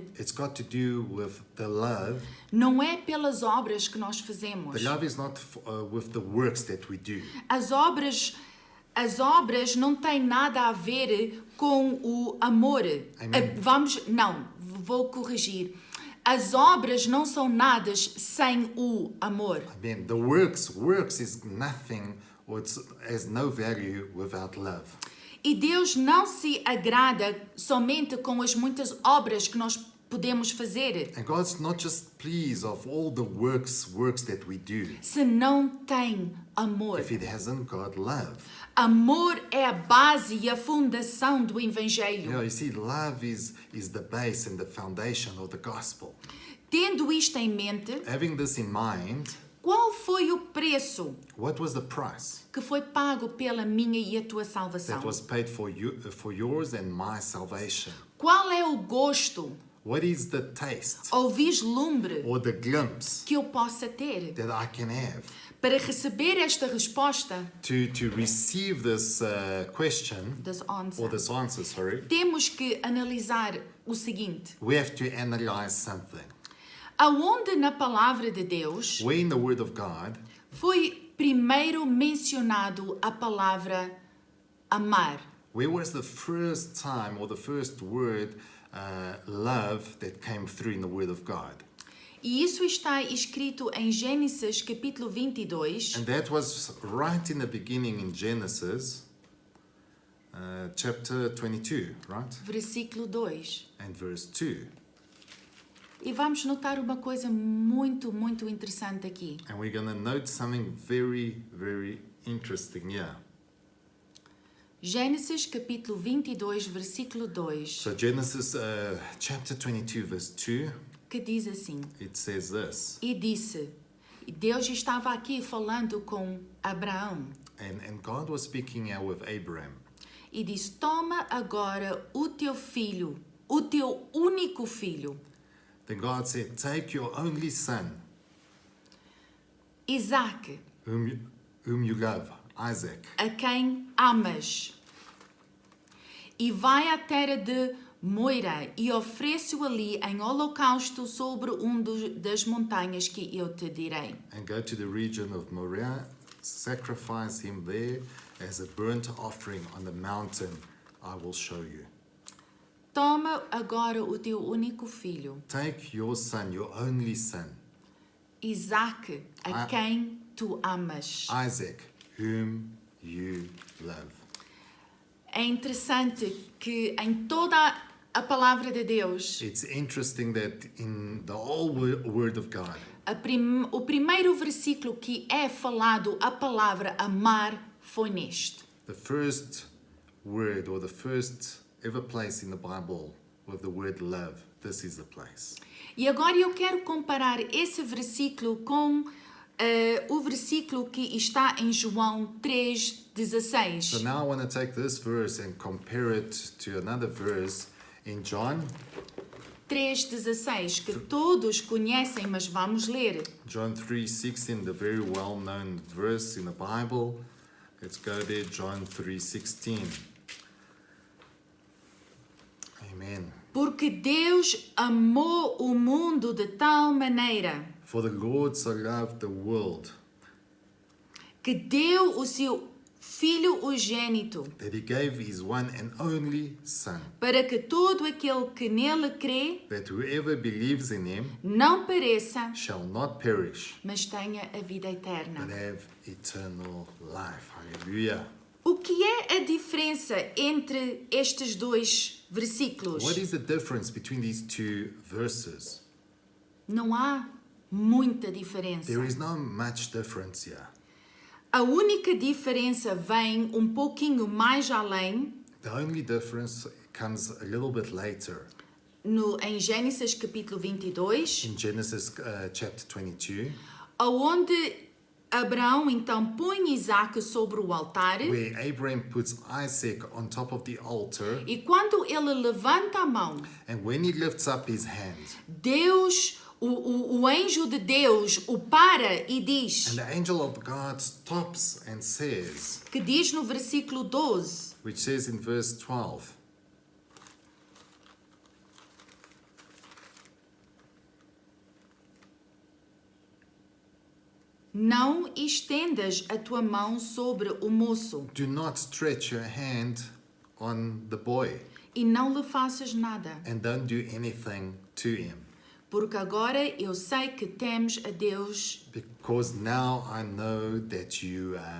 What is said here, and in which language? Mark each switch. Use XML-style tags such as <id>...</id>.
<en>It's got to do with the love.</en> <pt>não é pelas obras que nós fazemos.</pt> <en>The love is not with the works that we do.</en> <pt>As obras não têm nada a ver com o amor. Amen. Vou corrigir. As obras não são nada sem o amor.</pt> <en>I mean, the works is nothing, or it has no value without love.</en> <pt>E Deus não se agrada somente com as muitas obras que nós podemos fazer,</pt> <en>And God's not just pleased of all the works that we do</en> <pt>se não tem amor.</pt> <en>if it hasn't got love.</en> <pt>Amor é a base e a fundação do Evangelho.</pt> <en>You see, love is the base and the foundation of the gospel.</en> <pt>Tendo isto em mente,</pt> <en>Having this in mind,</en> <pt>qual foi o preço</pt> <en>what was the price</en> <pt>que foi pago pela minha e a tua salvação?</pt> <en>that was paid for yours and my salvation?</en> <pt>Qual é o gosto</pt> <en>What is the taste</en> <pt>ou vislumbre</pt> <en>or the glimpse</en> <pt>que eu possa ter?</pt> <en>that I can have?</en> <pt>Para receber esta resposta</pt> <en>To receive this question, or this answer,</en> <pt>temos que analisar o seguinte:</pt> <en>we have to analyze something.</en> <pt>aonde na palavra de Deus</pt> <en>Where in the Word of God</en> <pt>foi primeiro mencionado a palavra amar?</pt> <en>where was the first time or the first word love that came through in the Word of God?</en> <pt>E isso está escrito em Gênesis capítulo 22,</pt> <en>And that was right in the beginning in Genesis chapter 22, right?</en> <pt>versículo 2.</pt> <en>And verse 2.</en> <pt>E vamos notar uma coisa muito, muito interessante aqui.</pt> <en>And we're going to note something very, very interesting here.</en> <pt>Gênesis capítulo 22, versículo 2,</pt> <en>So Genesis chapter 22, verse 2,</en> <pt>que diz assim:</pt> <en>it says this.</en> <pt>e disse, e Deus estava aqui falando com Abraão,</pt> <en>And God was speaking here with Abraham.</en> <pt>e disse: toma agora o teu filho, o teu único filho,</pt> <en>Then God said, take your only son,</en> <pt>Isaac,</pt> <en>whom you love, Isaac,</en> <pt>a quem amas, e vai à terra de Moira e oferece-o ali em holocausto sobre das montanhas que eu te direi.</pt> <en>and go to the region of Moriah, sacrifice him there as a burnt offering on the mountain I will show you.</en> <pt>Toma agora o teu único filho,</pt> <en>Take your son, your only son,</en> <pt>Isaac, a quem tu amas,</pt> <en>Isaac, whom you love.</en> <pt>É interessante que em toda a palavra de Deus,</pt> <en>It's interesting that in the whole Word of God,</en> <pt>o primeiro versículo que é falado a palavra amar foi neste.</pt> <en>the first word or the first ever place in the Bible with the word love, this is the place.</en> <pt>E agora eu quero comparar esse versículo com o versículo que está em João 3,16.</pt> <en>So now I want to take this verse and compare it to another verse in John</en> <pt>3,16, que todos conhecem, mas vamos ler.</pt> <en>John 3:16, the very well-known verse in the Bible. Let's go there, John 3:16. Amen.</en> <pt>Porque Deus amou o mundo de tal maneira</pt> <en>For the Lord so loved the world</en> <pt>que deu o seu Filho unigênito,</pt> <en>that he gave his one and only Son,</en> <pt>para que todo aquele que nele crê</pt> <en>that whoever believes in him</en> <pt>não pereça,</pt> <en>shall not perish,</en> <pt>mas tenha a vida</pt> <en>but</en> <pt>eterna.</pt> <en>have eternal life. Hallelujah.</en> <pt>O que é a diferença entre estes dois versículos?</pt> <en>What is the difference between these two verses?</en> <pt>Não há muita diferença.</pt> <en>There is no much difference here.</en> <pt>A única diferença vem pouquinho mais além</pt> <en>The only difference comes a little bit later.</en> <pt>em Gênesis capítulo 22,</pt> <en>In Genesis chapter 22,</en> <pt>onde Abraão então põe Isaac sobre o altar</pt> <en>where Abraham puts Isaac on top of the altar,</en> <pt>e quando ele levanta a mão,</pt> <en>and when he lifts up his hand,</en> <pt>Deus, o anjo de Deus o para e diz,</pt> <en>and the angel of God stops and says,</en> <pt>que diz no versículo 12,</pt> <en>which says in verse 12,</en> <pt>não estendas a tua mão sobre o moço</pt> <en>do not stretch your hand on the boy,</en> <pt>e não lhe faças nada,</pt> <en>and don't do anything to him,</en> <pt>porque agora eu sei que temes a Deus,</pt> <en>because now I know that you</en>